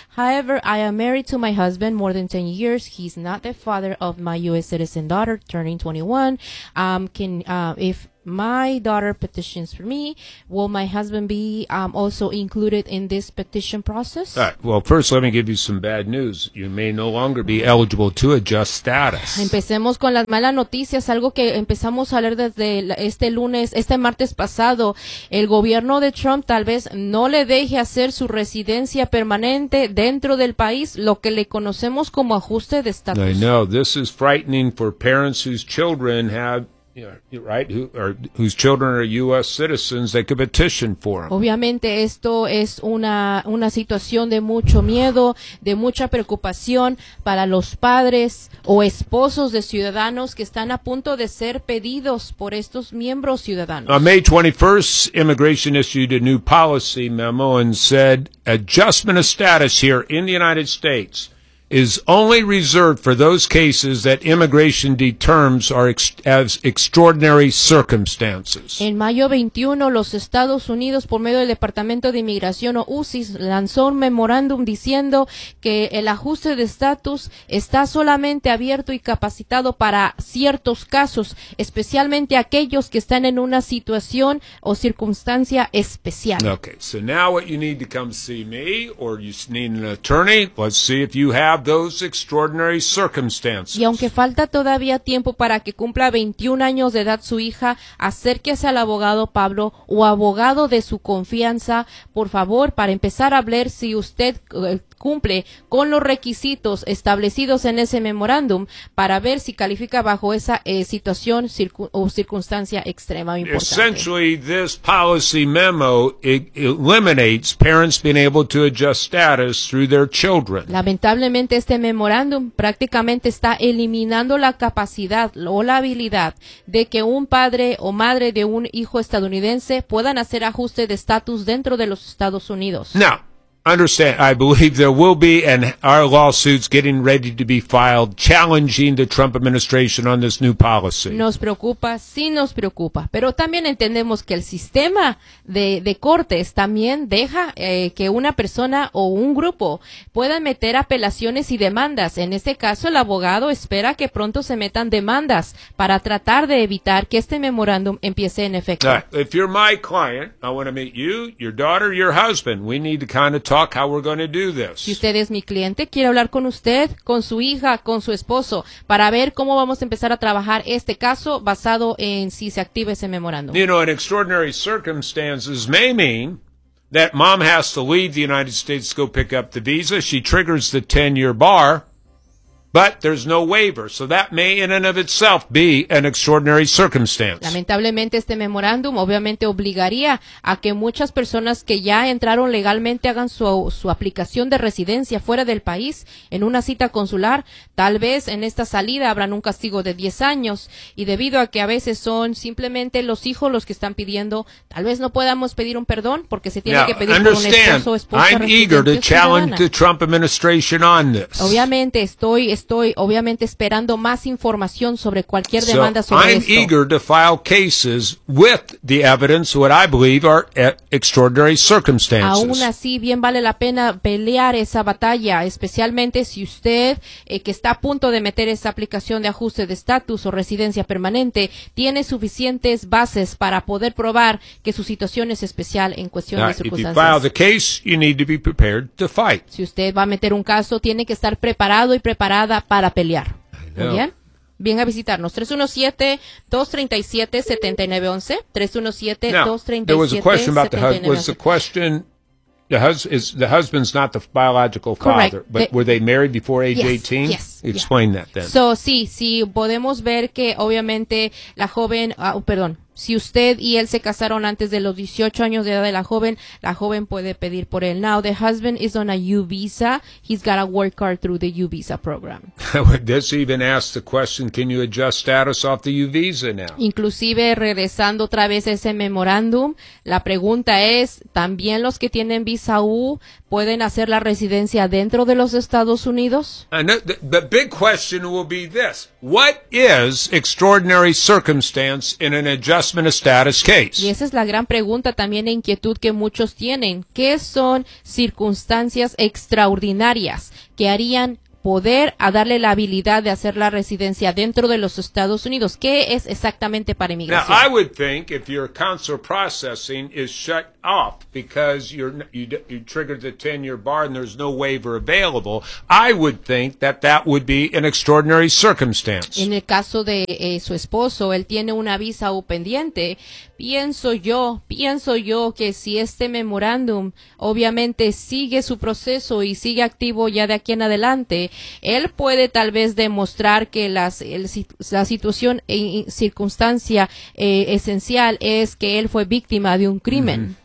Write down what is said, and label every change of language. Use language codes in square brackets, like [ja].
[en] However, I am married to my husband more than 10 years. He's not the father of my U.S. citizen daughter turning 21. If my daughter petitions for me, will my husband be also included in this petition process? All right. Well, first let me give you some bad news. You may no longer be eligible to adjust status. [es] Empecemos con las malas noticias, algo que empezamos a leer desde este martes pasado. El gobierno de Trump tal vez no le deje hacer su residencia permanente dentro del país, lo que le conocemos como ajuste de estatus. [en] I know. This is frightening for parents whose children have right, whose children are U.S. citizens, they could petition for them. [es] Obviamente esto es una situación de mucho miedo, de mucha preocupación para los padres o esposos de ciudadanos que están a punto de ser pedidos por estos miembros ciudadanos. [en] On May 21st, immigration issued a new policy memo and said adjustment of status here in the United States is only reserved for those cases that immigration determines are as extraordinary circumstances. [es] En mayo 21, los Estados Unidos, por medio del Departamento de Inmigración o USCIS, lanzó un memorándum diciendo que el ajuste de estatus está solamente abierto y capacitado para ciertos casos, especialmente aquellos que están en una situación o circunstancia especial. [en] Okay, so now what you need to come see me, or you need an attorney, let's see if you have those extraordinary circumstances. [es] Y aunque falta todavía tiempo para que cumpla 21 años de edad su hija, acérquese al abogado Pablo o abogado de su confianza, por favor, para empezar a hablar si usted cumple con los requisitos establecidos en ese memorándum para ver si califica bajo esa situación o circunstancia extrema o importante. [en] Essentially, this policy memo eliminates parents being able to adjust status through their children. [es] Lamentablemente, este memorándum prácticamente está eliminando la capacidad o la habilidad de que un padre o madre de un hijo estadounidense puedan hacer ajuste de estatus dentro de los Estados Unidos. [en] No. Understand, I believe there will be, and our lawsuit's getting ready to be filed, challenging the Trump administration on this new policy. [es] Nos preocupa, sí nos preocupa, pero también entendemos que el sistema de cortes también deja que una persona o un grupo puedan meter apelaciones y demandas. En este caso, el abogado espera que pronto se metan demandas para tratar de evitar que este memorándum empiece en efecto. [en] All right. If you're my client, I want to meet you, your daughter, your husband. We need to kind of talk how we're going to do this. [es] Si usted es mi cliente, quiero hablar con usted, con su hija, con su esposo, para ver cómo vamos a empezar a trabajar este caso basado en si se activa ese memorándum. [en] You know, in extraordinary circumstances may mean that mom has to leave the United States to go pick up the visa. She triggers the 10-year bar. But there's no waiver, so that may in and of itself be an extraordinary circumstance. [es] Lamentablemente, este memorándum obviamente obligaría a que muchas personas que ya entraron legalmente hagan su aplicación de residencia fuera del país en una cita consular. Tal vez en esta salida habrán un castigo de 10 años y debido a que a veces son simplemente los hijos los que están pidiendo, tal vez no podamos pedir un perdón porque se tiene que pedir por un esposo o esposa. [en] I'm eager to challenge the Trump administration on this. [es] Obviamente estoy obviamente esperando más información sobre cualquier demanda sobre [en] I'm [es] esto. [en] I'm eager to file cases with the evidence what I believe are extraordinary circumstances. [es] Aún así, bien vale la pena pelear esa batalla, especialmente si usted que está a punto de meter esa aplicación de ajuste de estatus o residencia permanente tiene suficientes bases para poder probar que su situación es especial en cuestión [en] Now, [es] de circunstancias. [en] If you file the case, you need to be prepared to fight. [es] Si usted va a meter un caso, tiene que estar preparado y preparada para pelear. ¿Muy bien? Ven a visitarnos. 317-237-7911. 317-237-7911. [en] The husband's not the biological father, Correct. But were they married before age 18? Yes, Explain yeah. that then. [es] So, sí, podemos ver que obviamente la joven, si usted y él se casaron antes de los 18 años de edad de la joven puede pedir por él. [en] Now, the husband is on a U visa. He's got a work card through the U visa program. This even asks the question, can you adjust status off the U visa now? [es] Inclusive, regresando otra vez a ese memorándum, la pregunta es, ¿también los que tienen visa U pueden hacer la residencia dentro de los Estados Unidos? [en] The big question will be this. What is extraordinary circumstance in an adjustment of status case? [es] Y esa es la gran pregunta también e inquietud que muchos tienen. ¿Qué son circunstancias extraordinarias que harían poder a darle la habilidad de hacer la residencia dentro de los Estados Unidos? ¿Qué es exactamente para inmigración? [en] Now, I would think if your consular processing is shut off because you triggered the 10-year bar and there's no waiver available, I would think that that would be an extraordinary circumstance. [es] En el caso de su esposo, él tiene una visa U pendiente. Pienso yo que si este memorándum obviamente sigue su proceso y sigue activo ya de aquí en adelante, él puede tal vez demostrar que la situación y circunstancia esencial es que él fue víctima de un crimen. Mm-hmm.